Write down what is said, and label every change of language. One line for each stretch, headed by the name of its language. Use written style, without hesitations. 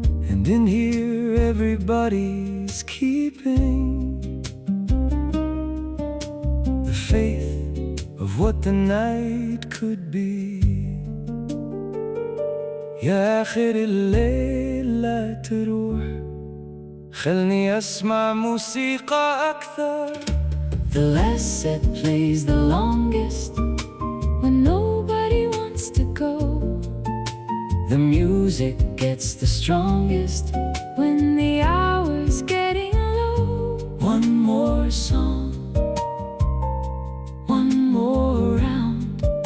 English: And in here everybody's keeping the faith of what the night could be.
Arabic: يا آخر الليل لا تروح، خلني أسمع موسيقى أكثر.
English: The last set plays the longest when nobody wants to go. The music gets the strongest when the hour's getting low. One more song, one more round.